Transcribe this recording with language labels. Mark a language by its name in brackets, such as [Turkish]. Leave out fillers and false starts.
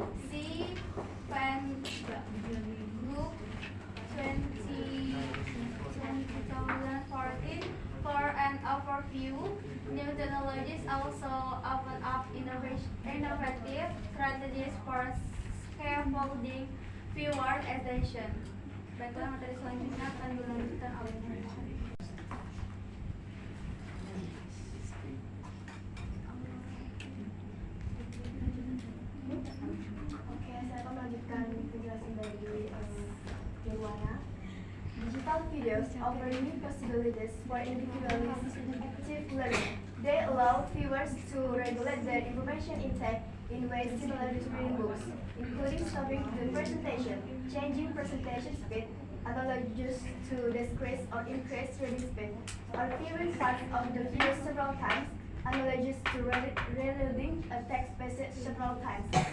[English] See Van Gogh 2014 for an overview. New technologies also open up innovative strategies for scaffolding viewer attention. [Indonesian] Baiklah, materi selanjutnya akan dilanjutkan oleh Oke, saya akan melanjutkan penjelasan dari Irwana. [English] Digital videos offer new possibilities for individualistic learning. They allow viewers to regulate their information intake in ways similar to reading books, including stopping the presentation, changing presentation speed, analogous to decrease or increase reading speed, or viewing parts of the video several times, analogous to reloading a text passage several times.